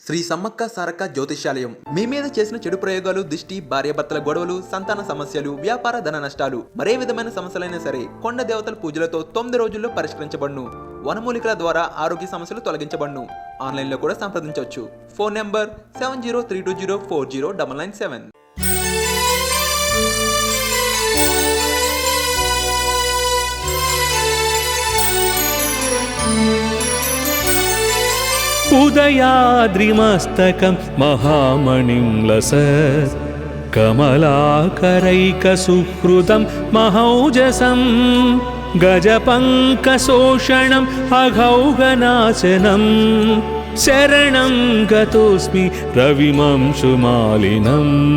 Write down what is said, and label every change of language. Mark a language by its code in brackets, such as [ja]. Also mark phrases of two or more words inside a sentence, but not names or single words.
[te] శ్రీ సమ్మక్క సారక్క జ్యోతిష్యాలయం మీ మీద చేసిన చెడు ప్రయోగాలు, దిష్టి, భార్యాభర్తల గొడవలు, సంతాన సమస్యలు, వ్యాపార ధన నష్టాలు, మరే విధమైన సమస్యలైనా సరే కొండ దేవతల పూజలతో 9 రోజుల్లో పరిష్కరించబడును. వనమూలికల ద్వారా ఆరోగ్య సమస్యలు తొలగించబడును. ఆన్లైన్లో కూడా సంప్రదించవచ్చు. ఫోన్ నంబర్ 7032040997. [sa] उदयाद्रिमस्तकं महामणिं लसत् कमलाकरैकसुहृदं महौजसं गजपङ्कशोषणम् अघौघनाशनं शरणं गतोऽस्मि रविमंशुमालिनम्।